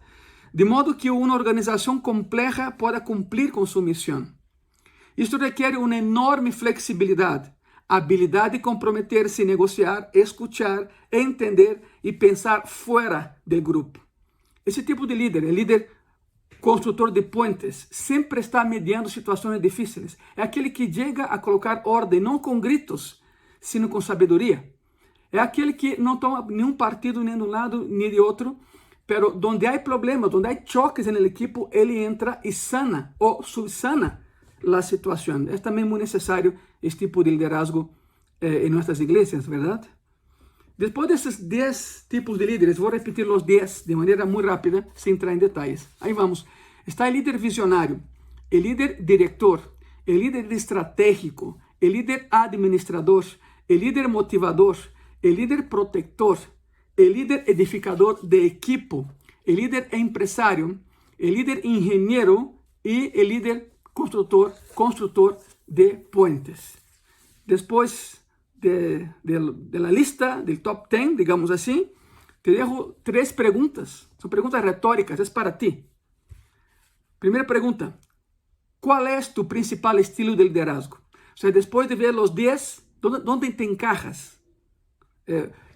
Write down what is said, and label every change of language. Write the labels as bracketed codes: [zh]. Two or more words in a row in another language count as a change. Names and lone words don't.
[es] De modo que una organización compleja pueda cumplir con su misión. Esto requiere una enorme flexibilidad, habilidad de comprometerse, negociar, escuchar, entender y pensar fuera del grupo. Ese tipo de líder, el líder construtor de puentes, [pt] sempre está mediando situações difíceis. É aquele que chega a colocar ordem, não com gritos, sino com sabedoria. É aquele que não toma nenhum partido nem de um lado nem de outro, [es] pero donde [pt] há problemas, donde há choques no equipo, ele entra e sana ou subsana a situação. É também muito necessário este tipo de liderazgo em nossas igrejas, verdade? Depois desses 10 tipos de líderes, vou repetir os 10 de maneira muito rápida, sem entrar em detalhes. Aí vamos. Está o líder visionário, o líder diretor, o líder estratégico, o líder administrador, o líder motivador, o líder protector, o líder edificador de equipo, o líder empresário, o líder engenheiro e o líder construtor de puentes. [es] Depois de la lista del top 10, digamos así, te dejo 3 preguntas. Son preguntas retóricas, es para ti. Primera pregunta, ¿cuál es tu principal estilo de liderazgo? O sea, después de ver los 10, ¿dónde te encajas?